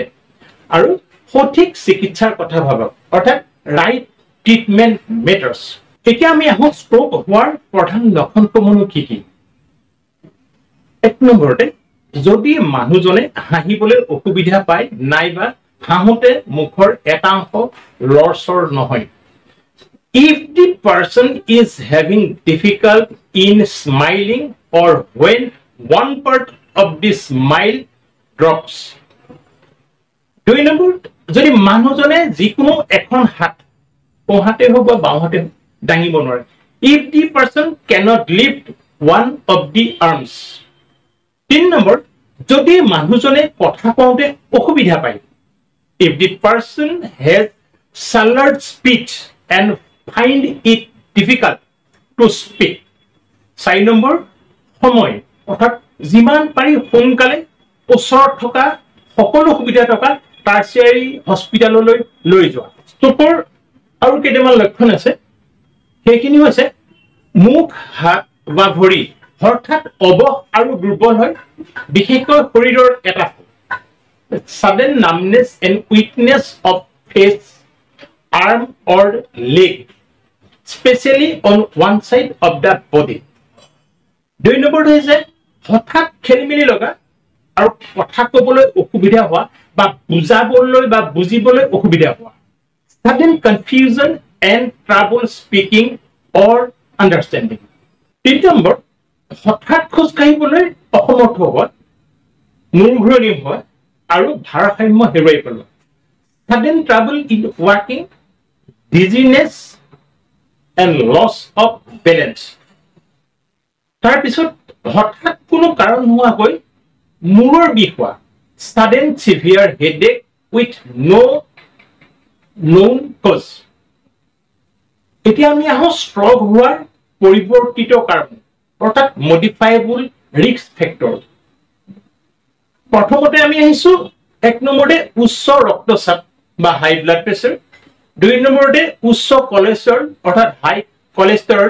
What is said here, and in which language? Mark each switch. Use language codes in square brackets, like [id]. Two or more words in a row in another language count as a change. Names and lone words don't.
[as] আৰু সঠিক চিকিৎসাৰ কথা ভাবক, অৰ্থাৎ [en] right treatment matters. [as] এতিয়া আমি আহোঁ ষ্ট্ৰোক হোৱাৰ প্ৰধান লক্ষণসমূহ কি কি। এক নম্বৰতে যদি মানুহজনে হাঁহিবলৈ অসুবিধা পায় নাইবা হাঁহোতে মুখৰ এটা অংশ লৰচৰ নহয়। [en] If the person is having difficulty in smiling or when one part of the smile drops. [as] 2 নম্বৰ যদি মানুহজনে যিকোনো এখন হাত সোঁহাতে হওক বা বাওঁহাতে দাঙিব নোৱাৰে। [en] If the person cannot lift one of the arms. [as] 3 নম্বৰ যদি মানুহজনে কথা কওঁতে অসুবিধা পায়। [en] If the person has slurred speech and find it difficult to speak. [as] 4 নম্বৰ সময় অৰ্থাৎ যিমান পাৰি সোনকালে ওচৰত থকা সকলো সুবিধা থকা [en] tertiary hospitalলৈ [as] লৈ যোৱা। ষ্ট্ৰোকৰ আৰু কেইটামান লক্ষণ আছে, সেইখিনি হৈছে মুখ হাত বা ভৰি হঠাৎ অৱস আৰু দুৰ্বল হয়, বিশেষকৈ শৰীৰৰ এটা [en] sudden numbness and weakness of face, arm or leg, especially on one side of the body. [as] 2 নম্বৰটো হৈছে হঠাৎ খেলিমেলি লগা আৰু কথা ক'বলৈ অসুবিধা হোৱা বা বুজাবলৈ বা বুজিবলৈ অসুবিধা হোৱা। [en] Sudden confusion and trouble speaking or understanding. [as] 3 নম্বৰ হঠাৎ খোজ কাঢ়িবলৈ অসমৰ্থ হোৱা, মূৰ ঘূৰণি হোৱা আৰু ভাৰসাম্য হেৰুৱাই পেলোৱা। [en] Sudden trouble in walking, dizziness and loss of balance. [as] তাৰপিছত হঠাৎ কোনো কাৰণ নোহোৱাকৈ মূৰৰ বিষ হোৱা, [en] sudden severe headache with no known cause. [as] এতিয়া আমি আহোঁ ষ্ট্ৰোক হোৱাৰ পৰিৱৰ্তিত কাৰণ অৰ্থাৎ [en] modifiable risk factor. [as] প্ৰথমতে আমি আহিছোঁ 1 নম্বৰতে উচ্চ ৰক্তচাপ বা [en] high blood pressure. [as] 2 নম্বৰতে উচ্চ কলেষ্ট্ৰল অৰ্থাৎ [en] high cholesterol.